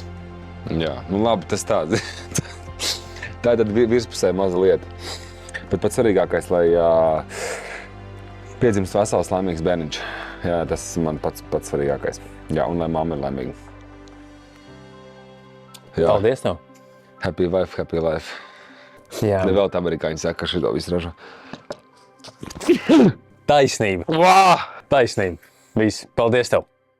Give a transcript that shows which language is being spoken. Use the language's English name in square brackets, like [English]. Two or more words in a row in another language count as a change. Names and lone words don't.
[Latvian] Jā, nu labi, tas tā. Tā ir tad virspusē maza lieta. Bet pats svarīgākais, lai piedzimst vesels, laimīgs bērniņš. Jā, tas man pats svarīgākais. Jā, un lai mamma ir laimīga. Jā. Paldies tev! [English] Happy wife, happy life. [Latvian] Jā, Vēl tā amerikāņi saka, ka šito visu ražo. taisnība. Wow! Taisnība. Viss. Paldies tev!